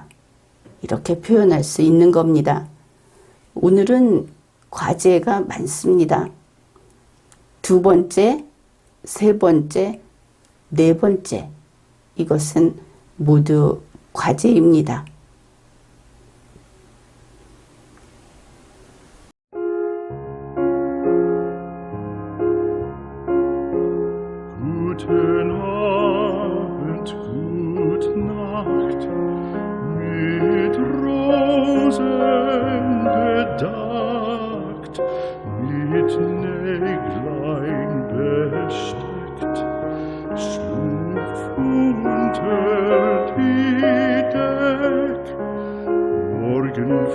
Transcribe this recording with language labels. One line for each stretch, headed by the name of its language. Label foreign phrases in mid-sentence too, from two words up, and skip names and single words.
Korean: 이렇게 표현할 수 있는 겁니다. 오늘은 과제가 많습니다. 2번째, 3번째, 4번째. 이것은 모두 과제입니다.
German: Guten Abend, gute Nacht, mit Rosen bedeckt, mit Näglein besteckt, schlupf unter die Deck, morgen